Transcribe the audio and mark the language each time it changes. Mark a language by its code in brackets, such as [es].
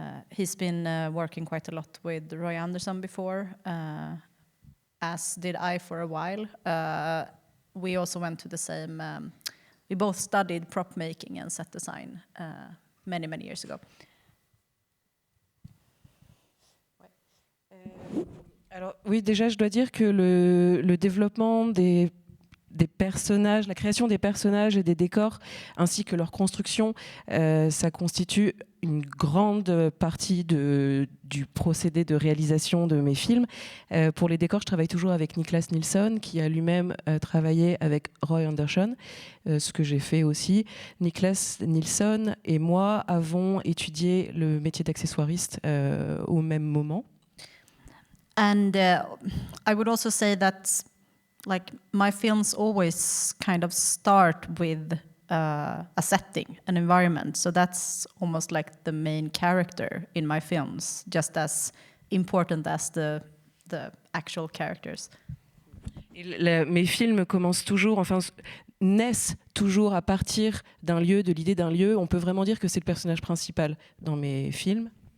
[en] He's been working quite a lot with Roy Andersson before, as did I for a while. We also went to the same, we both studied prop making and set design many years ago. [fr] Alors oui, déjà, je dois dire que le développement des personnages, la création des personnages et des décors, ainsi que leur construction, ça constitue une grande partie du procédé de réalisation de mes films. Pour les décors, je travaille toujours avec Niklas Nilsson, qui a lui-même travaillé avec Roy Andersson, ce que j'ai fait aussi. Niklas Nilsson et moi avons étudié le métier d'accessoiriste au même moment. [en] And I would also say that, like, my films always kind of start with a setting, an environment. So that's almost like the main character in my films, just as important as the actual characters. [fr] Mes films commencent toujours, naissent toujours à partir d'un lieu, de l'idée d'un lieu. On peut vraiment dire que c'est le personnage principal dans mes films.